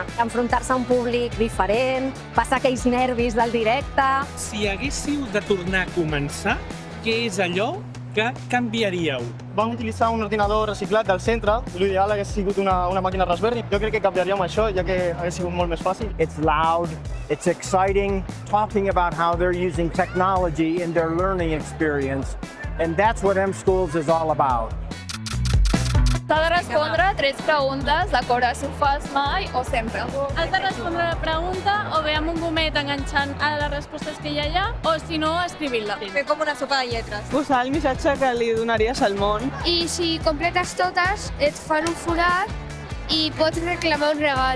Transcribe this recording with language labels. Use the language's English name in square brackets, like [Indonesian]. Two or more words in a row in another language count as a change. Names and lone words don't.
[Catalan] Enfrontar-se a un públic diferent, passar aquells nervis del directe. Si haguéssiu de tornar a començar, què és allò que canviaríeu? Vam utilitzar un ordinador reciclat del centre. L'ideal hagués sigut una màquina Raspberry. Jo crec que canviaríem això, ja que hagués sigut molt més fàcil. [English] It's loud, it's exciting, talking about how they're using technology in their learning experience. And that's what M Schools is all about. [Catalan] S'ha de respondre 3 preguntes, d'acord a si ho fas mai o sempre. Has de respondre la pregunta o bé amb un gomet enganxant a les respostes que ja hi ha o si no, escrivint-la. Fer com una sopa de lletres. Posar el missatge que li donaries al món. I si completes totes, et fan un forat i pots reclamar un regal.